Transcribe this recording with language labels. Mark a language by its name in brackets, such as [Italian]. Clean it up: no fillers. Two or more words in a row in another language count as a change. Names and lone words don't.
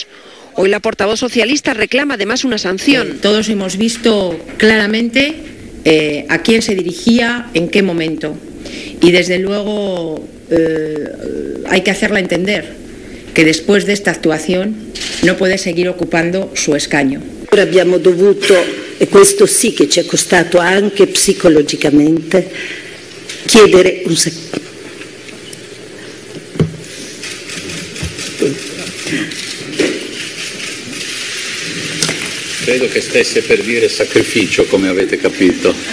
[Spanish] Hoy la portavoz socialista reclama además una sanción. Todos hemos visto claramente a quién se dirigía, en qué momento. Y desde luego hay que hacerla entender que después de esta actuación no puede seguir ocupando su escaño. [Italian] Abbiamo dovuto, e questo sì che ci è costato anche psicologicamente, chiedere un Credo che stesse per dire sacrificio, come avete capito.